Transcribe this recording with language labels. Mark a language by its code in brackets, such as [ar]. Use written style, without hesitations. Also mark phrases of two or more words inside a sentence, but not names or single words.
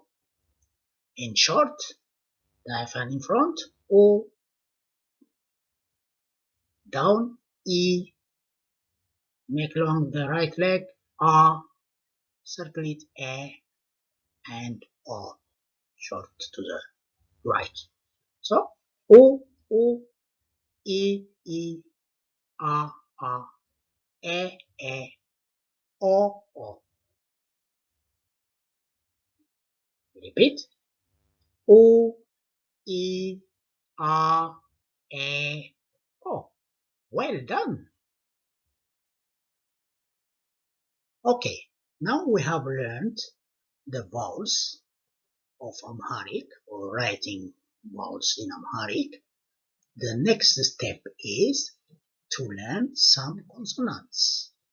[en] In short, the hyphen in front, O, down, E, make long the right leg, A, circle it, E, and O, short to the right. So, O, O, E, E, A, E, E, O, O. Repeat. O, E, A, E, O. Well done. Okay, now we have learned the vowels of Amharic or writing vowels in Amharic, the next step is to learn some consonants.